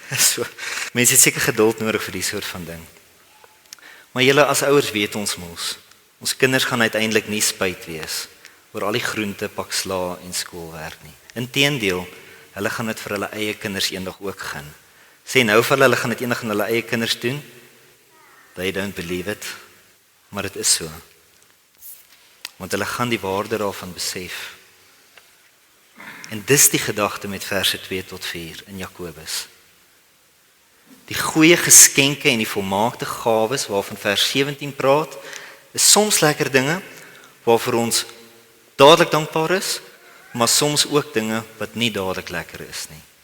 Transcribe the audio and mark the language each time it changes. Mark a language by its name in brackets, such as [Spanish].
[Afrikaans] So, mense het seker geduld nodig vir die soort van ding. Maar julle as ouers weet ons mos, ons kinders gaan uiteindelik nie spyt wees oor al die groente, pak sla en skoolwerk nie. Inteendeel, hulle gaan dit vir hulle eie kinders eendag ook gun. Sê nou vir hulle gaan dit eendag aan hulle eie kinders doen. [English] They don't believe it, [Afrikaans] maar dit is so. Want hulle gaan die waarde daarvan besef. En dis die gedagte met verse 2 tot 4 in Jakobus. Die goeie geskenke en die volmaakte gawes waarvan vers 17 praat, is soms lekker dinge waarvoor ons dadelik dankbaar is, maar soms ook dinge wat nie dadelik lekker is nie.